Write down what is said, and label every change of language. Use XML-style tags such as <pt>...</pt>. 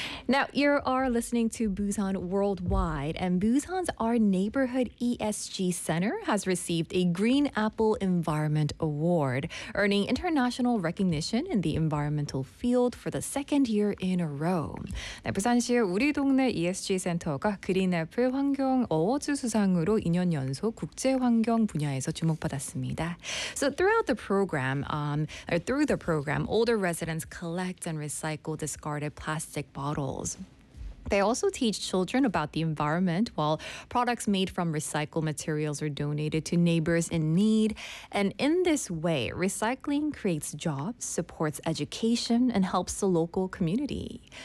<en>Now, you are listening to Busan Worldwide, and Busan's Our Neighborhood ESG Center has received a Green Apple Environment Award, earning international recognition in the environmental field for the second year in a row.</en> <ko>네, 부산시의 우리 동네 ESG 센터가 그린 애플 환경 어워즈 수상으로 2년 연속 국제 환경 분야에서 주목받았습니다.</ko> <en>So throughout the program, older residents collect and recycle discarded plastic bottles. They also teach children about the environment while products made from recycled materials are donated to neighbors in need. And in this way, recycling creates jobs, supports education, and helps the local community.</en>